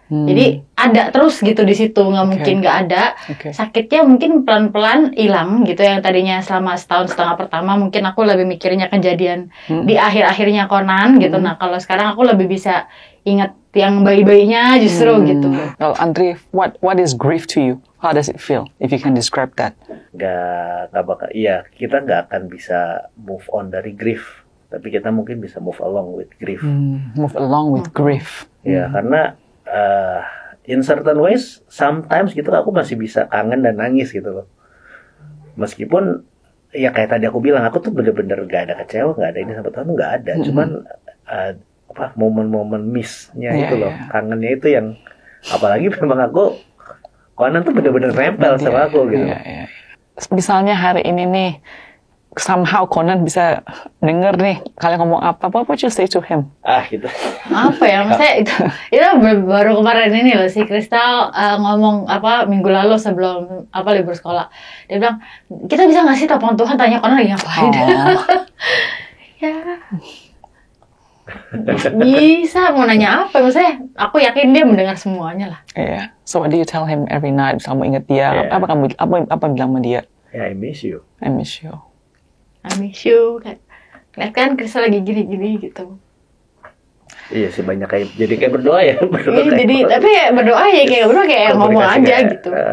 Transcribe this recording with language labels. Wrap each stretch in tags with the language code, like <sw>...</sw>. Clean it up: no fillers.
<id>Jadi ada terus gitu di situ, nggak mungkin nggak ada. Sakitnya mungkin pelan-pelan hilang gitu. Yang tadinya selama 1,5 tahun pertama mungkin aku lebih mikirnya kejadian di akhir-akhirnya Conan gitu. Nah kalau sekarang aku lebih bisa ingat yang bayi-bayinya justru gitu.</id> <en>Well, Andri, what is grief to you? How does it feel? If you can describe that.</en> <id>Gak bakal. Iya, kita nggak akan bisa move on dari grief, tapi kita mungkin bisa</id> <en>move along with grief. Move along with grief.</en> <id>Ya, karena</id> <en>in certain ways, sometimes</en> <id>gitu aku masih bisa kangen dan nangis gitu loh. Meskipun ya kayak tadi aku bilang, aku tuh bener-bener gak ada kecewa, gak ada ini sampai tahun nggak ada. Cuman momen-momen miss-nya itu loh, kangennya itu yang apalagi memang aku Conan tuh bener-bener nempel sama aku gitu. Misalnya hari ini nih somehow Conan bisa denger nih kalian ngomong apa,</id> <en>what would you say to him?</en> <id>Gitu. Apa ya, maksudnya itu baru kemarin ini loh si Kristal ngomong minggu lalu sebelum libur sekolah. Dia bilang, kita bisa nggak sih telepon Tuhan tanya Conan lagi ngapain? Ya. Bisa, mau nanya apa? Maksudnya aku yakin dia mendengar semuanya lah.</id> <en>Yeah. So what do you tell him every night?</en> <id>Kamu ingat dia?</id> <en>Yeah.</en> <id>Apa bilang sama dia?</id> <en>Yeah, I miss you. I miss you. I miss you.</en> <id>Lihat kan Kristal lagi gini-gini gitu. Iya sih, banyak jadi kayak berdoa ya. Tapi ya berdoa ya kayak berdoa kayak ngomong aja gitu.</id>